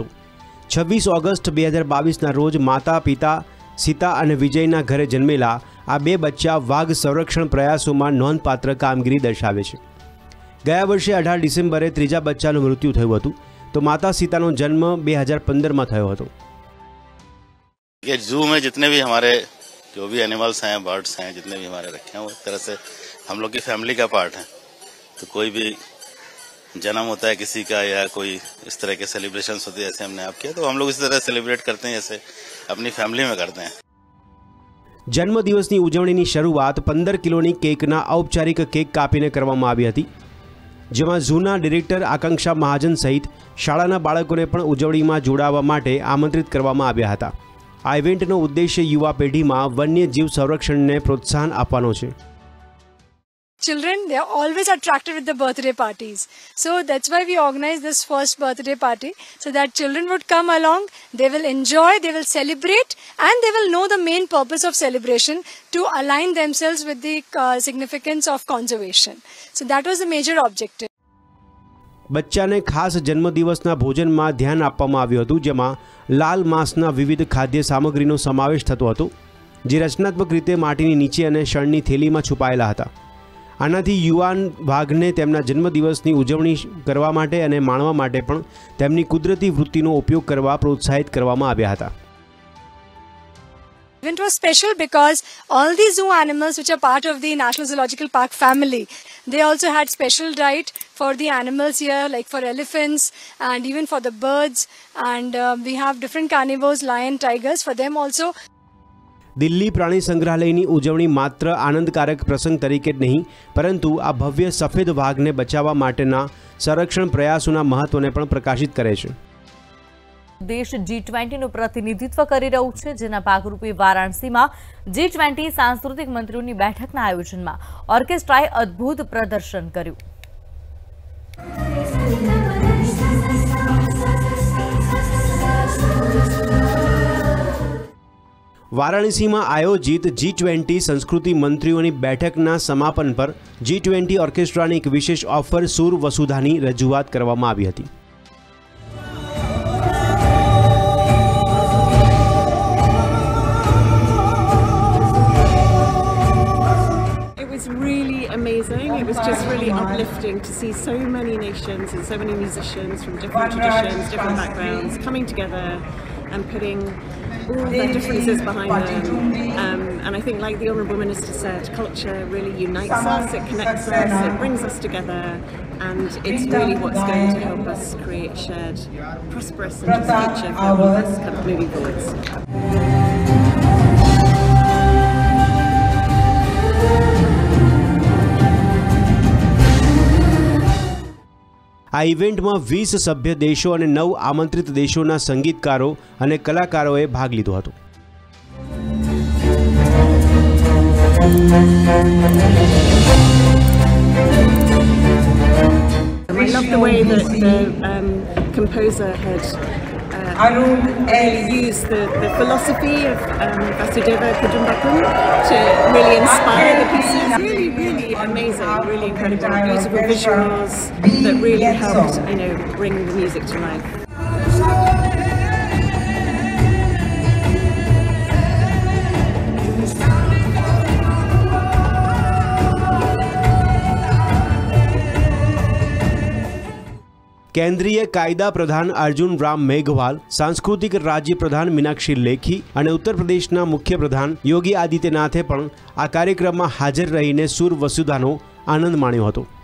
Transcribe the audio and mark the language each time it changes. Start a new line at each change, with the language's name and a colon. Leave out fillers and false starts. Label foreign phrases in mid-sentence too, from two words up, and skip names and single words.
Gujarati: 26 ઓગસ્ટ 2022ના રોજ માતા પિતા સીતા અને વિજયના ઘરે જન્મેલા આ 2 બચ્ચા વાઘ સંરક્ષણ પ્રયાસોમાં નોંધપાત્ર કામગીરી દર્શાવે છે। ગયા વર્ષે 18 ડિસેમ્બરે ત્રીજા બચ્ચાનું મૃત્યુ થયું હતું, તો માતા સીતાનો જન્મ 2015માં થયો હતો।
Hindi: ये जू में जितने भी हमारे जो भी एनिमल्स हैं, बर्ड्स हैं, जितने भी हमारे रखे हैं, वो एक तरह से हम लोग की फैमिली का पार्ट है। तो कोई भी जन्म होता है किसी का या कोई इस तरह के सेलिब्रेशंस होते हैं, जैसे हमने आप किया, तो हम लोग इस तरह सेलिब्रेट करते हैं जैसे अपनी फैमिली में करते हैं।
Gujarati: જન્મદિવસની ઉજવણીની શરૂઆત 15 કિલોની કેકના ઔપચારિક કેક કાપીને કરવામાં આવી હતી, જેમાં ઝૂના ડિરેક્ટર આકાંક્ષા મહાજન સહિત શાળાના બાળકોને પણ ઉજવણીમાં જોડાવા માટે આમંત્રિત કરવામાં આવ્યા હતા। આ ઇવેન્ટનો ઉદ્દેશ્ય યુવા પેઢીમાં વન્યજીવ સંરક્ષણને પ્રોત્સાહન આપવાનો છે।
English: Children, they are always attracted with the birthday parties. So that's why we organize this first birthday party, so that children would come along, they will enjoy, they will celebrate, and they will know the main purpose of celebration to align themselves with the significance of conservation. So that was the major objective.
Gujarati: બચ્ચાને ખાસ જન્મદિવસના ભોજનમાં ધ્યાન આપવામાં આવ્યું હતું, જેમાં લાલ માંસના વિવિધ ખાદ્ય સામગ્રીનો સમાવેશ થતો હતો, જે રચનાત્મક રીતે માટીની નીચે અને શણની થેલીમાં છુપાયેલા હતા। આનાથી યુવાન વાઘને તેમના જન્મદિવસની ઉજવણી કરવા માટે અને માણવા માટે પણ તેમની કુદરતી વૃત્તિનો ઉપયોગ કરવા પ્રોત્સાહિત કરવામાં આવ્યા હતા।
English: Event was special because all the zoo animals which are part of the National Zoological Park family, they also had special diet for the animals here, like for elephants and even for the birds, and we have different carnivores, lion, tigers, for them also.
Gujarati: દિલ્હી પ્રાણી સંગ્રહાલયની ઉજવણી માત્ર આનંદકારક પ્રસંગ તરીકે જ નહીં, પરંતુ આ ભવ્ય સફેદ વાઘને બચાવવા માટેના સંરક્ષણ પ્રયાસોના મહત્વને પણ પ્રકાશિત કરે છે. દેશ G20નું પ્રતિનિધિત્વ કરી રહ્યું છે, જેના ભાગરૂપે વારાણસીમાં G20 સાંસ્કૃતિક મંત્રીઓની બેઠકના આયોજનમાં ઓર્કેસ્ટ્રાએ અદ્ભુત પ્રદર્શન કર્યું. વારાણસીમાં આયોજિત G20 સંસ્કૃતિ મંત્રીઓની બેઠકના સમાપન પર G20 ઓર્કેસ્ટ્રાની એક વિશેષ ઓફર સુર વસુધાની રજૂઆત કરવામાં આવી હતી.
English: Amazing. It was just really uplifting to see so many nations and so many musicians from different traditions, different backgrounds coming together and putting all their differences behind them. And I think, like the Honourable Minister said, culture really unites us, it connects us, it brings us together, and it's really what's going to help us create shared, prosperous and just future for all of us kind of moving forwards.
Gujarati: આ ઇવેન્ટમાં 20 સભ્ય દેશો અને 9 આમંત્રિત દેશોના સંગીતકારો અને કલાકારોએ ભાગ લીધો હતો.
English: I love the way that the composer had really used the philosophy of Vasudeva Kudumbakam to really inspire the pieces. Really amazing, really incredible, beautiful visuals that really helped, bring the music to life.
Gujarati: કેન્દ્રીય કાયદા પ્રધાન અર્જુન રામ મેઘવાલ, સાંસ્કૃતિક રાજ્ય પ્રધાન મીનાક્ષી લેખી અને ઉત્તર પ્રદેશના મુખ્ય પ્રધાન યોગી આદિત્યનાથે પણ આ કાર્યક્રમમાં હાજર રહીને સુર વસુધાનો આનંદ માણ્યો હતો.